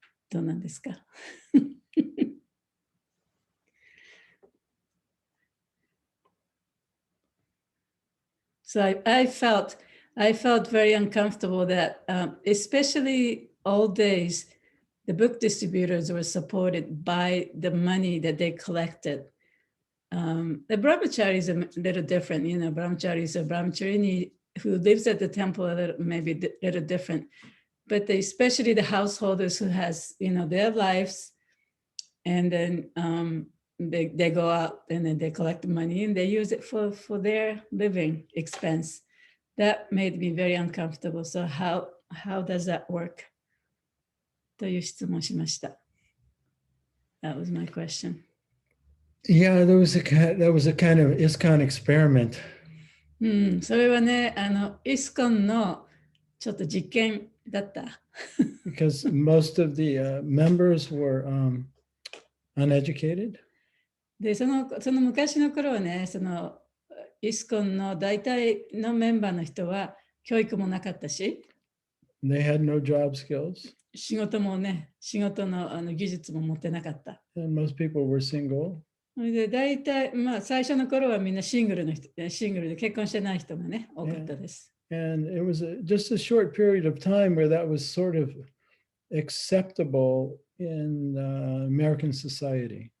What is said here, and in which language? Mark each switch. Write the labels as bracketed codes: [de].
[ja] どうなんですか [en] So I felt very uncomfortable that, especially old days, the book distributors were supported by the money that they collected. The brahmachari is a little different, brahmachari is a brahmacharini who lives at the temple maybe a little different, but especially the householders who has, their lives, and then they go out and then they collect money and they use it for their living expense. That made me very uncomfortable. So how does that work? [ja] という質問しました。 [en] That was my question. Yeah, that was a kind of ISKCON experiment. [ja] それはね、ISKCON のちょっと実験だった。 [en] Because most of the members were uneducated. [ja] で、その昔の頃はね、ISKCON の大体のメンバーの人は教育もなかったし、 [en] They had no job skills. [ja] 仕事の技術も持ってなかった。 [en] And most people were single. [ja] で、大体、最初の頃はみんなシングルで結婚してない人がね、多かったです。 [en] And it was just a short period of time where that was sort of acceptable in American society.